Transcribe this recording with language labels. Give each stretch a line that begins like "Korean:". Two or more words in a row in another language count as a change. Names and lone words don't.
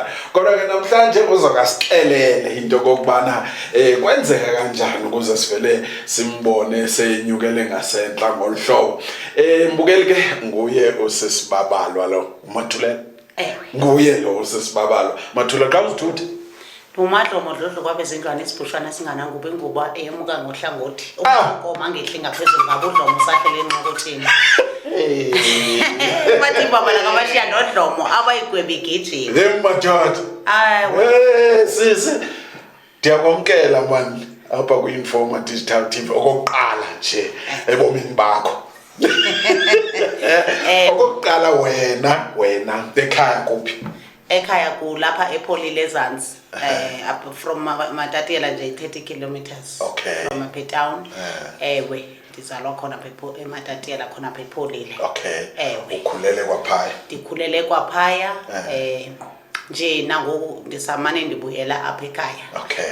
Xhosa: Kodwa ke namhlanje uzokasixelele into kokubana kwenzeka kanjani ukuze sivele simbone senyukele ngasentla ngolhlobo. Mbukeli ke nguye usesibabalwa lo Mathulelo. Nguye lo usesibabalwa. Mathulelo xa uzithuthi umadlo modlodlo kwabe zingane isibhushana singanangubo inguba emuka ngohlangothi ukoma ngehli ngaphezulu ngabudlomo usahlele enqokothini. Bathi baba la kabashiya nodlomo abayigwebe igijini. Madoda. Sisi ndiyakwamkela manje apha ku-Informa Digital TV okokuqala nje ebomini bakho. Okokuqala wena ekhaya kuphi? Ekhaya kulapha epholile ezansi
English: up from
Xhosa: Matatiele nje
English: 30 kilometers from Cape Town.
Xhosa: Ewe ndizalwa khona pha eMatatiele khona pha epholile. Ukhulele kwaphaya? Ndikhulele kwaphaya nje nangoku ndisamane ndibuyela apha ekhaya.